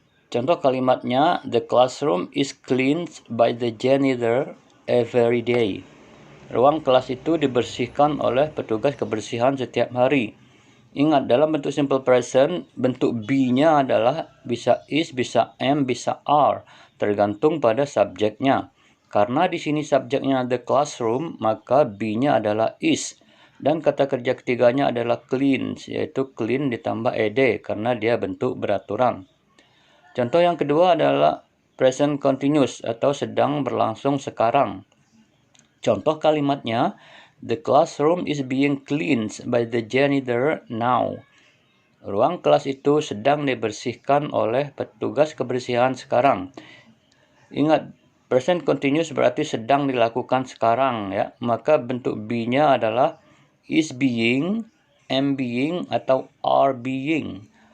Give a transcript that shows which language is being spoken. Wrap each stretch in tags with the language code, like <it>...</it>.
<id>Contoh kalimatnya,</id> <en>the classroom is cleaned by the janitor every day.</en> <id>Ruang kelas itu dibersihkan oleh petugas kebersihan setiap hari. Ingat, dalam bentuk simple present, bentuk be-nya adalah bisa is, bisa am, bisa are, tergantung pada subjeknya. Karena di sini subjeknya the classroom, maka be-nya adalah is. Dan kata kerja ketiganya adalah clean, yaitu clean ditambah ed, karena dia bentuk beraturan. Contoh yang kedua adalah present continuous atau sedang berlangsung sekarang. Contoh kalimatnya,</id> <en>the classroom is being cleaned by the janitor now.</en> <id>Ruang kelas itu sedang dibersihkan oleh petugas kebersihan sekarang. Ingat, present continuous berarti sedang dilakukan sekarang, ya. Maka bentuk be-nya adalah is being, am being, atau are being.</id>